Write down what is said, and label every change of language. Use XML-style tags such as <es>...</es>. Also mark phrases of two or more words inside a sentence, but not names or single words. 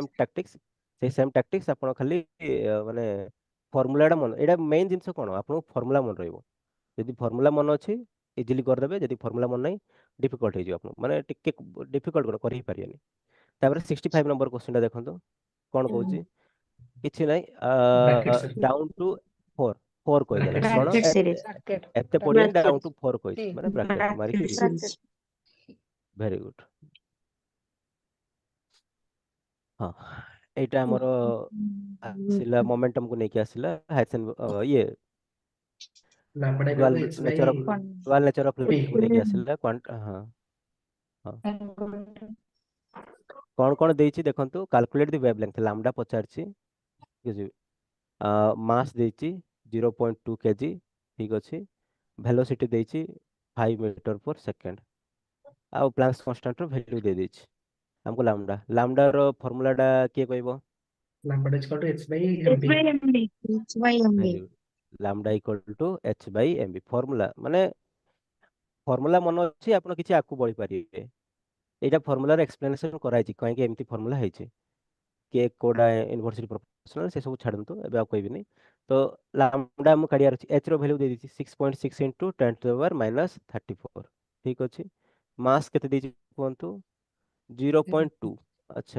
<en>same tactics</en> <or>ସେଇ</or> <en>same tactics</en> <or>ଆପଣ ଖାଲି ମାନେ ଫର୍ମୁଲାଟା ମନେ ଏଇଟା ମେନ୍ ଜିନିଷ କ'ଣ ଆପଣଙ୍କୁ ଫର୍ମୁଲା ମନେ ରହିବ ଯଦି ଫର୍ମୁଲା ମନେ ଅଛି ଇଜିଲି କରିଦେବେ ଯଦି ଫର୍ମୁଲା ମନେ ନାହିଁ ଡିଫିକଲ୍ଟ ହେଇଯିବ ଆପଣ ମାନେ ଟିକେ ଡିଫିକଲ୍ଟ କ'ଣ କରି ହିଁ ପାରିବେନି ତାପରେ 65 ନମ୍ବର କ୍ୱେଶ୍ଚନଟା ଦେଖନ୍ତୁ କ'ଣ କହୁଛି କିଛି ନାହିଁ</or> <en>Bracket, sir. down to</en> <or>4 4 କହିଦେଲା</or> <en>Bracket</en> <or>କ'ଣ</or> <en>bracket series. series bracket</en> <or>ଏତେ ପଡ଼ିବନି</or> <en>Bracket. down to</en> <or>4 କହିଛି</or> <en>T.</en> <or>ମାନେ ବ୍ରାକେଟ ମାରିକି</or> <en>bracket ଟି series very good</en> <or>ହଁ ଏଇଟା ଆମର ଆସିଲା ମୋମେଣ୍ଟମକୁ ନେଇକି ଆସିଲା ହାଇସେନ୍ ଇଏ</or> <en>Lambda equal ଡୁଆଲ to h by nature of One. dual nature of P.</en> <or>ଫ୍ଲୁଇଡକୁ ନେଇକି ଆସିଲା ହଁ ହଁ କ'ଣ କ'ଣ ଦେଇଛି ଦେଖନ୍ତୁ</or> <en>calculate the wavelength lambda</en> <or>ପଚାରିଛି ଠିକ୍ ଅଛି ମାସ୍ ଦେଇଛି 0.2 kg ଠିକ୍ ଅଛି ଭେଲୋସିଟି ଦେଇଛି 5</or> <en>meter per second</en> <or>ଆଉ</or> <en>Planck's constantର value</en> <or>ଦେଇଦେଇଛି ଆମକୁ ଲାମ୍ଡାର ଫର୍ମୁଲାଟା କିଏ କହିବ</or> <en>Lambda is equal to h by h mb. by mb h by mb very good lambda equal to h by mb</en> <or>ଫର୍ମୁଲା ମାନେ ଫର୍ମୁଲା ମନେ ଅଛି ଆପଣ କିଛି ଆଗକୁ ବଢି ପାରିବେ ଏଇଟା ଫର୍ମୁଲାର ଏକ୍ସପ୍ଲେନେସନ କରାଯାଇଛି କାହିଁକି ଏମିତି ଫର୍ମୁଲା ହେଇଛି କିଏ କୋଉଟା</or> <en>university professional</en> <or>ସେ ସବୁ ଛାଡ଼ନ୍ତୁ ଏବେ ଆଉ କହିବିନି ତ ଲାମ୍ଡା ମୁଁ କାଢ଼ିବାର ଅଛି ଏଚ୍ ର ଭ୍ୟାଲ୍ୟୁ ଦେଇଦେଇଛି</or> <en>6.6 into 10 to the power minus 34</en> <or>ଠିକ୍ ଅଛି ମାସ୍ କେତେ ଦେଇଛି କୁହନ୍ତୁ 0.2 ଆଚ୍ଛା</or>